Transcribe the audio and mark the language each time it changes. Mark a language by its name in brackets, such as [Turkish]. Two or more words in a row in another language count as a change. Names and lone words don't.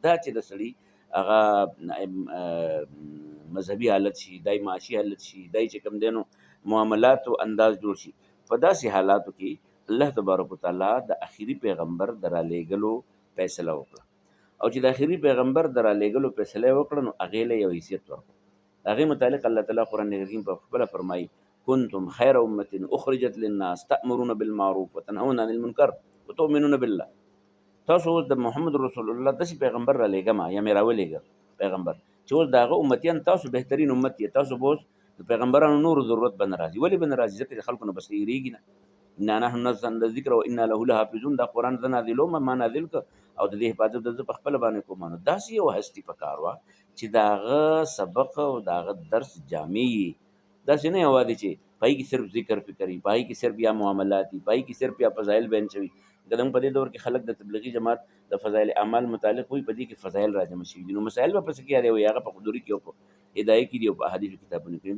[Pashto] دا چې د سړي هغه مذهبي حالت شي، دای معاشي حالت شي، دای چې کوم دی نو معاملاتو انداز جوړ شي، په داسې حالاتو کې [Arabic] الله تبارک وتعالی [Pashto] د آخري پیغمبر د رالیږلو فیصله وکړه. او چې د آخري پیغمبر د رالیږلو فیصله یې وکړه نو هغې له یو حیثیت ورکړه. هغې متعلق الله تعالی قرآن کریم په خپله فرمایي [Arabic] کنتم خیر امة اخرجت للناس تأمرون بالمعروف وتنهون عن المنکر وتؤمنون بالله. [Pashto] تاسو اوس د [Arabic] محمد رسول الله [Pashto] داسې پیغمبر رالیږم یا مې راولېږه پیغمبر چې اوس د هغه امتیان تاسو بهترین امت یې، تاسو به اوس د پیغمبرانو نورو ضرورت به نه راځي. ولې به نه راځي؟ ځکه چې خلکو نه بس هېرېږي نه. [Arabic] انا نحن نزلنا الذکر و انا له لحافظون. [Pashto] دا قرآن زه نازلوم، ما نازل که او د دې حفاظت د زه په خپله باندې کوم. نو داسې یو هستي پکار وه چې د هغه سبق او د هغه درس جامع وي. داسې نه یوازې چې په هغې کې صرف ذکر فکر وي، په هغې کې صرف یا معاملات وي، په هغې کې صرف یا فضایل بیان شوي. که زموږ په دې دور کې خلک د تبلیغي جماعت د فضایل اعمال متعلق وي، په دې کې فضایل راجمع شوي دي، نو مسایل به پسې کې یادې وي، هغه په قدوري کې او په هدایه کې دي او په احادیثو کتابونو کې.